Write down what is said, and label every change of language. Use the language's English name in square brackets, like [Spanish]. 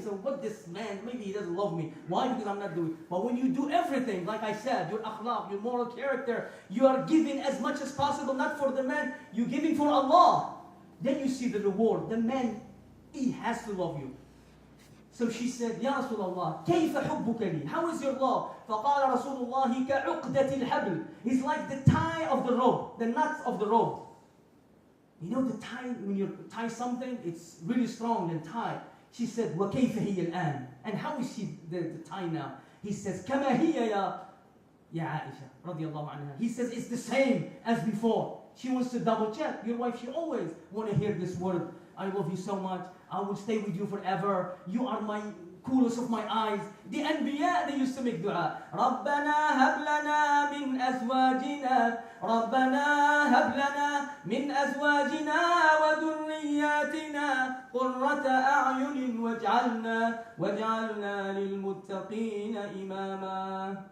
[English] So what this man, maybe he doesn't love me. Why? Because I'm not doing. But when you do everything, like I said, your akhlaq, your moral character, you are giving as much as possible, not for the man, you're giving for Allah. Then you see the reward. The man, he has to love you. So she said, Ya Rasulullah, [Arabic] كيف حبك لي? [English] How is your love? [Arabic] فقال رسول الله كعقدة الحبل. [English] It's like the tie of the rope, the knots of the rope. You know the tie, when you tie something, it's really strong and tight. She said, [Arabic] وكيف هي الآن? [English] And how is she the tie now? He says, [Arabic] كما هي يا عائشة رضي الله عنها. [English] He says, it's the same as before. She wants to double check. Your wife, she always want to hear this word. I love you so much. I will stay with you forever. You are my coolest of my eyes. The Anbiya, they used to make dua. [Arabic] رَبَّنَا هَبْ لَنَا مِنْ أَزْوَاجِنَا رَبَّنَا هَبْ لَنَا مِنْ أَزْوَاجِنَا وَذُرِّيَّاتِنَا قُرَّةَ أَعْيُنٍ وَاجْعَلْنَا لِلْمُتَّقِينَ إِمَامًا.